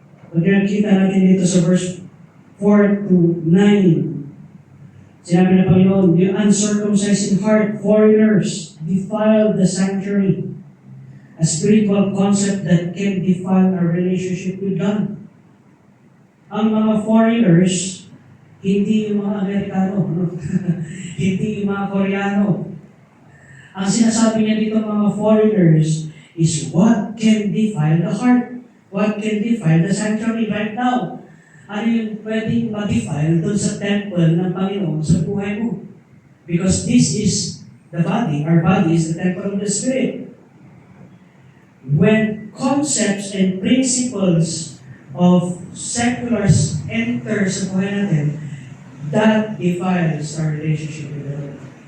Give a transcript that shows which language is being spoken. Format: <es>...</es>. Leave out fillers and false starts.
<tl>Pag nakita natin dito sa verse 4 to 9, sinabi ng Panginoon,</tl> <en>the uncircumcised in heart, foreigners, defile the sanctuary. A spiritual concept that can defile our relationship with God.</en> <tl>Ang mga foreigners, hindi yung mga Amerikano, no? Hindi yung mga Koreano. Ang sinasabi niya dito mga foreigners</tl> <en>is what can defile the heart? What can defile the sanctuary right now?</en> <tl>Ano yung pwedeng ma-defile doon sa temple ng Panginoon sa buhay mo?</tl> <en>Because this is the body. Our body is the temple of the Spirit. When concepts and principles of seculars enter</en> <tl>sa buhay natin,</tl> <en>that defiles our relationship with the Lord.</en>